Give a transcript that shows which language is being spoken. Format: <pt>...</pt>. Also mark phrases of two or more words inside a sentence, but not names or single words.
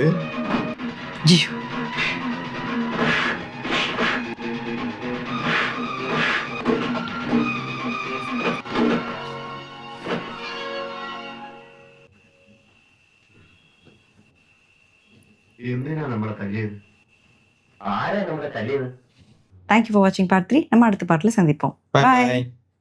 <ta>ஐயோ.</ta> <ml>എന്തിനാ നമ്മളെ തല്ലിയത്? ആരാ നമ്മളെ തല്ലിയത്?</ml> <en>thank you for watching part 3.</en> <ta>நம்ம அடுத்த பார்ட்டில் சந்திப்போம்.</ta> <en>Bye பாய். bye.</en>